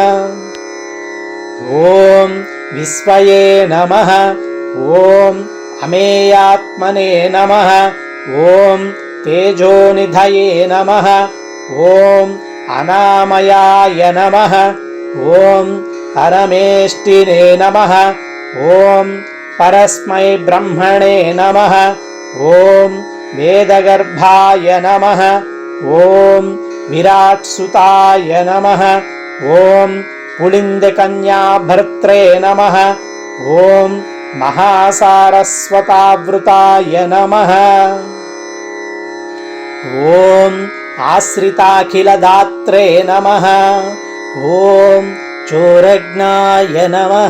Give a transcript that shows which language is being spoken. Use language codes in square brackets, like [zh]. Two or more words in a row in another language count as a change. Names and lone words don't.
[sa] ఓం విశ్వయే నమః, ఓం అమేయాత్మనే నమః, ఓం తేజోనిధయే నమః, ఓం అనామయాయ నమః, ఓం పరమేష్టినే నమః, ఓం పరస్మై బ్రహ్మణే నమః, ఓం वेदगर्भाय नमः ॐ विराट्सुताय नमः ॐ पुलिन्दकन्याभर्त्रे नमः ॐ महासारस्वतावृताय नमः ॐ आश्रिताखिलदात्रे नमः ॐ चोरज्ञाय नमः